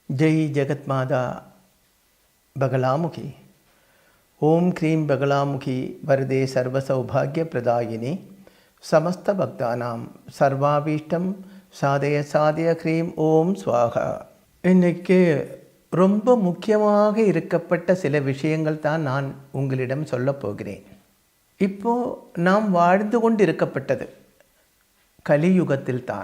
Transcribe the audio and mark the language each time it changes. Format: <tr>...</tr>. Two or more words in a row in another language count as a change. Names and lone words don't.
<sa>जय जगत्माता बगलामुखी। ओम क्रीं बगलामुखी वरदे सर्वसौभाग्य प्रदायिनी समस्त भक्तानां सर्वाभीष्टम साधय साधय क्रीं ओम् स्वाहा.</sa> <ta>இன்றைக்கு ரொம்ப முக்கியமாக இருக்கப்பட்ட சில விஷயங்கள் தான் நான் உங்களிடம் சொல்லப் போகிறேன். இப்போது நாம் வாழ்ந்து கொண்டு இருக்கப்பட்டது கலியுகத்தில் தான்.</ta>